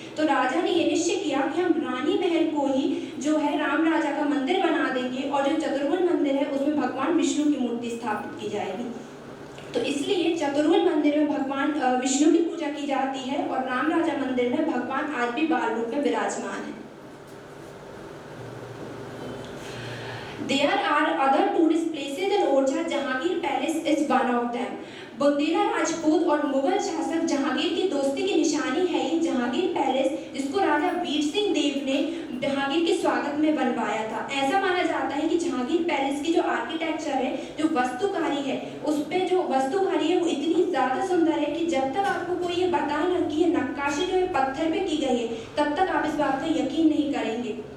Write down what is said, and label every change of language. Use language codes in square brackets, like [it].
[hi] तो राजा ने ये निश्चय किया कि हम रानी महल को ही जो है राम राजा का मंदिर बना देंगे और जो चतुर्भुज मंदिर है उसमें भगवान विष्णु की मूर्ति स्थापित की जाएगी. तो इसलिए चतुर्भुज मंदिर में भगवान विष्णु की पूजा की जाती है और राम राजा मंदिर में भगवान आज भी बाल रूप में विराजमान है. [en] There are other tourist places in Orchha. Jahangir palace is one of them. [hi] Bundela Rajput और मुगल शासक जहांगीर की दोस्ती की निशानी है ये जहांगीर पैलेस, जिसको राजा वीर सिंह देव ने जहांगीर के स्वागत में बनवाया था. ऐसा माना जाता है कि जहांगीर पैलेस की जो आर्किटेक्चर है, जो वास्तुकारी है, उस पे जो वास्तुकारी है वो इतनी ज्यादा सुंदर है कि जब तक आपको कोई ये बताए ना कि ये नक्काशी जो है पत्थर पे की गई है, तब तक आप इस बात का यकीन नहीं करेंगे.